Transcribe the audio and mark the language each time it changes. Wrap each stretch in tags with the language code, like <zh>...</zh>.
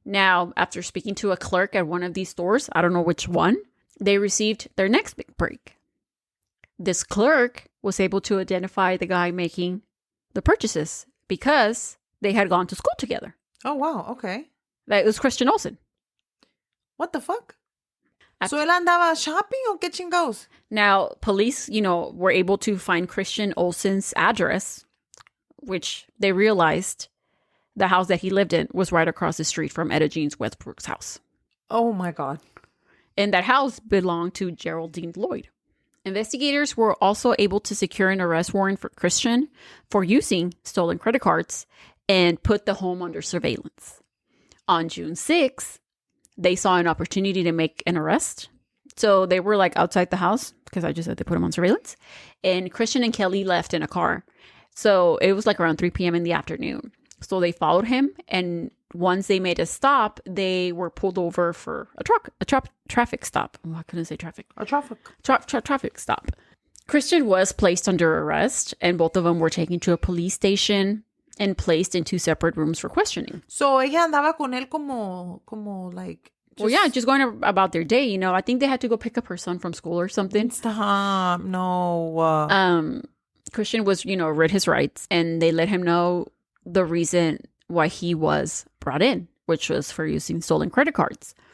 <en>Now, after speaking to a clerk at one of these stores, I don't know which one, they received their next big break. This clerk was able to identify the guy making the purchases because they had gone to school together. Oh, wow. Okay. That was Christian Olsen. What the fuck?</en> <es>So él andaba</es> <en>shopping</en> <es>o qué chingos?</es> <en>Now, police, were able to find Christian Olsen's address, which they realized the house that he lived in was right across the street from Etta Jean Westbrook's house. Oh, my God. And that house belonged to Geraldine Lloyd. Investigators were also able to secure an arrest warrant for Christian for using stolen credit cards and put the home under surveillance. On June 6th, they saw an opportunity to make an arrest. So they were like outside the house because I just said they put him on surveillance. And Christian and Kelly left in a car. So it was like around 3 p.m. in the afternoon. So they followed him. And once they made a stop, they were pulled over for a traffic stop. Oh, I couldn't say traffic. A traffic. Traffic stop. Christian was placed under arrest and both of them were taken to a police station and placed in 2 separate rooms for questioning.</en> <es>So ella andaba con él como like...</es> <en>Well, yeah, just going about their day, I think they had to go pick up her son from school or something. Stop. No. Christian was, read his rights and they let him know the reason why he was brought in, which was for using stolen credit cards.</en>